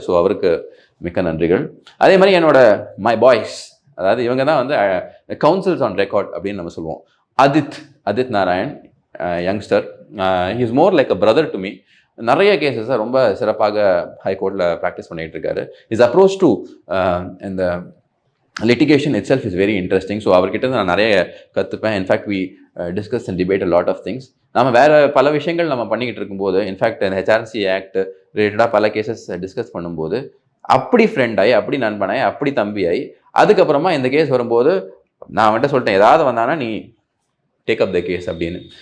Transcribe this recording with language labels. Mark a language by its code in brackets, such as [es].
[ta] So அவருக்கு மிக்க நன்றிகள். அதே மாதிரி என்னோட [en] my boys, [ta] அதாவது இவங்க தான் வந்து கவுன்சில்ஸ் ஆன் ரெக்கார்ட் அப்படின்னு நம்ம சொல்லுவோம். [en] Adith Narayan, youngster, he is more like a brother to me. [ta] நிறைய கேசஸை ரொம்ப சிறப்பாக ஹைகோர்ட்டில் ப்ராக்டிஸ் பண்ணிகிட்டு இருக்காரு. [en] His approach to இந்த litigation itself is very interesting. [ta] So அவர்கிட்ட நான் நிறைய கற்றுப்பேன். [en] In fact we discuss and debate a lot of things. [ta] நம்ம வேறு பல விஷயங்கள் நம்ம பண்ணிக்கிட்டு இருக்கும்போது, இன்ஃபேக்ட் ஹெச்ஆர்சி ஆக்ட் ரிலேட்டடாக பல கேசஸ் டிஸ்கஸ் பண்ணும்போது அப்படி ஃப்ரெண்டாகி, அப்படி நண்பனாய், அப்படி தம்பியாகி, அதுக்கப்புறமா இந்த கேஸ் வரும்போது நான் அவன்கிட்ட சொல்லிட்டேன், ஏதாவது வந்தானா நீ [en] take up the case [ta] அப்படின்னு.